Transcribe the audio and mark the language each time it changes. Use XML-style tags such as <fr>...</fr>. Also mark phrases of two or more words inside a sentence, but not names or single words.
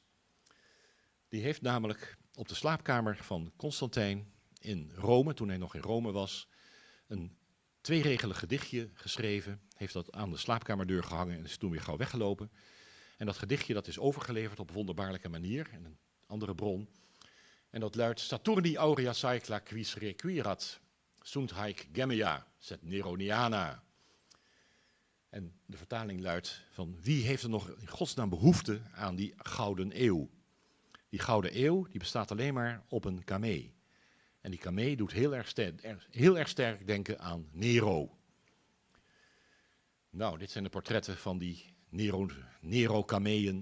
<nl>Die heeft namelijk op de slaapkamer van Constantijn in Rome, toen hij nog in Rome was, een tweeregelig gedichtje geschreven. Heeft dat aan de slaapkamerdeur gehangen en is toen weer gauw weggelopen. En dat gedichtje dat is overgeleverd op een wonderbaarlijke manier in een andere bron. En dat luidt:</nl> <la>Saturni aurea saecla quis requirat, sunt haec gemea, sed Neroniana.</la> <nl>En de vertaling luidt van wie heeft er nog in godsnaam behoefte aan die gouden eeuw? Die gouden eeuw die bestaat alleen maar op een kamee. En die kamee doet heel erg sterk denken aan Nero. Nou, dit zijn de portretten van die Nero-kameeën.</nl>